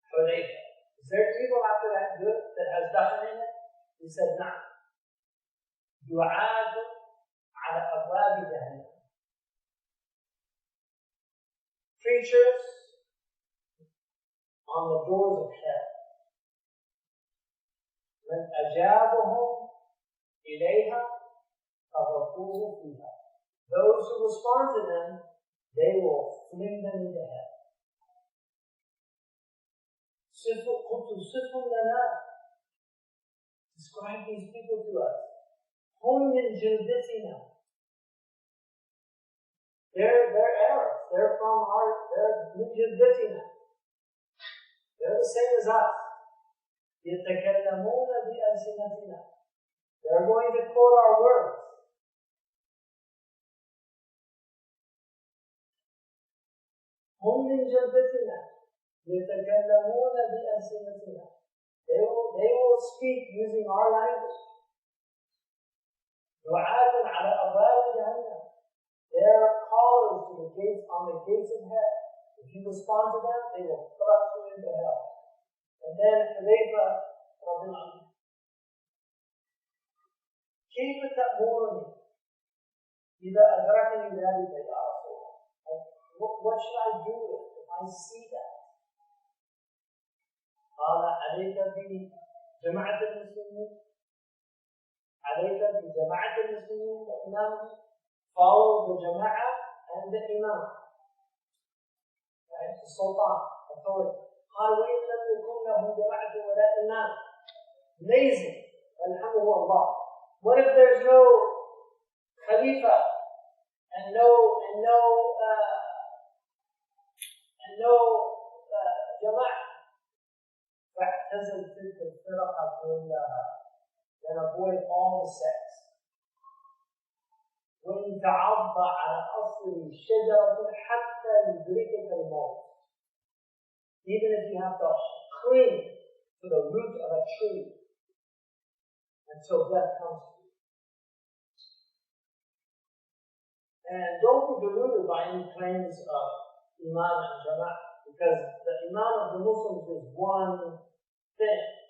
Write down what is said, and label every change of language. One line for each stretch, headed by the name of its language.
English: Is there evil after that good that has nothing in it? He said,
Arabic: نعم. دعاة على أبواب جهنم.
English: Preachers on the doors of hell.
Arabic: من أجابهم إليها فغفوه فيها.
English: Those who respond to them, they will fling them into hell.
Arabic: قلت صفهم لنا.
English: Describe these people to us.
Arabic: هم من جلدتنا.
English: They're Arabs. They're
Arabic: من جلدتنا.
English: They're the same as us.
Arabic: يتكلمون بألسنتنا.
English: They're going to quote our words.
Arabic: هم من جلدتنا. يتكلمون بألسنتنا.
English: They will speak using our language.
Arabic: دعاة على أبواب جهنم.
English: They're callers to the gates on the gates of hell. If you respond to them, they will thrust you into hell. And then Hudayfa
Arabic: رضي الله عنه. كيف تأمرني إذا أدركني ذلك يا رسول الله?
English: What should I do if I see that?
Arabic: قال عليك بجماعة المسلمين. عليك بجماعة المسلمين وإمامهم
English: follow the Jama'ah and the Imam. Right? The Sultan, authority. Amazing. Alhamdulillah. What if there's no Khalifa and no Jama'ah?
Arabic: فاعتزل تلك الفرق كلها.
English: Then avoid all the sects.
Arabic: وإن تعض على أصل الشجرة حتى يدركك الموت.
English: Even if you have to cling to the root of a tree until death comes to you. And don't be deluded by any claims of Imam and Jama'ah, because the Imam of the Muslims is one thing.